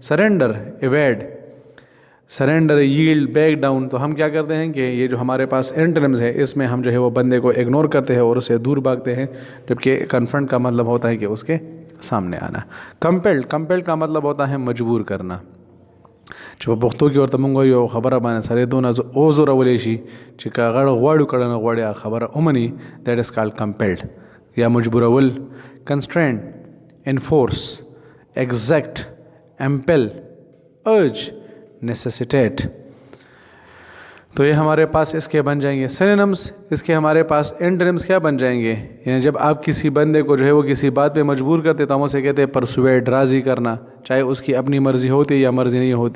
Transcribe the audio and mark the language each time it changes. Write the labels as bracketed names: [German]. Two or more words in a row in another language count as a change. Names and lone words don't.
[English] surrender, evade, surrender, yield, back down. [Urdu] تو ہم کیا کرتے ہیں کہ یہ جو ہمارے پاس اینٹونمز ہے اس میں ہم جو ہے وہ بندے کو اگنور کرتے ہیں اور اسے دور بھاگتے ہیں، جبکہ کنفرنٹ کا مطلب ہوتا ہے کہ اس کے سامنے آنا. کمپیلڈ، کمپیلڈ کا مطلب ہوتا ہے مجبور کرنا. [Pashto] چې په پښتو کې ورته مونږ وایو خبره باندې سړی دونه او زورولی شي چې که غړ غواړو کړه نه غواړي خبره ومني [English] that is called compelled [Pashto] یا مجبورول. [English] کنسټرین، enforce, exact, impel, urge, necessitate. [Urdu] تو یہ ہمارے پاس اس کے بن جائیں گے سینونمز. اس کے ہمارے پاس اینٹونمز کیا بن جائیں گے؟ یعنی جب آپ کسی بندے کو جو ہے وہ کسی بات پہ مجبور کرتے تو ہم اسے کہتے ہیں پرسویٹ، راضی کرنا، چاہے اس کی اپنی مرضی ہوتی یا مرضی نہیں ہوتی.